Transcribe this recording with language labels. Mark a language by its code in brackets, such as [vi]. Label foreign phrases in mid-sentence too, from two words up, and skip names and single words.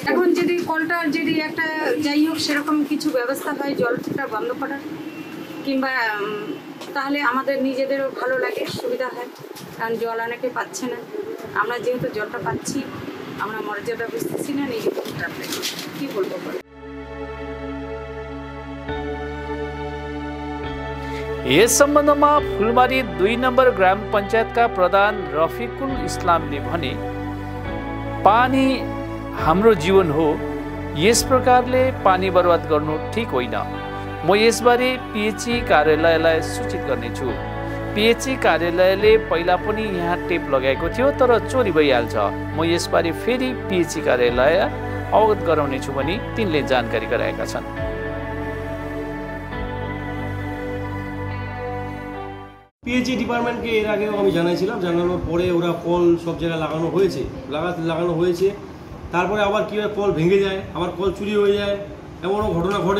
[bn] এখন যদি কলটার যদি একটা যাই হোক সেরকম কিছু ব্যবস্থা হয় জলটা বন্ধ করার, কিংবা তাহলে আমাদের নিজেদেরও ভালো লাগে, সুবিধা হয়। কারণ জল অনেকে পাচ্ছে না, আমরা যেহেতু জলটা পাচ্ছি আমরা মর্যাদা বুঝতেছি না, নিজেকেও খারাপ লাগে। কি বলবো বলে? [ne] यस सम्बन्धमा फुलबारी 2 नम्बर ग्राम पञ्चायतका प्रधान रफिकुल इस्लामले भने, पानी हाम्रो जीवन हो, यस प्रकारले पानी बर्बाद गर्नु ठिक होइन। म यसबारे पिएचई कार्यालयलाई सूचित गर्नेछु। पिएचई कार्यालयले पहिला पनि यहाँ टेप लगाएको थियो, तर चोरी भइहाल्छ। म यसबारे फेरि पिएचई कार्यालय अवगत गराउनेछु भनी तिनले जानकारी गराएका छन्। [bn] পিএইচই ডিপার্টমেন্টকে এর আগেও আমি জানাইছিলাম, জানানোর পরে ওরা কল সব জায়গায় লাগানো হয়েছে। তারপরে আবার কী হয়, কল ভেঙে যায়, আবার কল চুরি হয়ে যায়, এমনও ঘটনা ঘটে।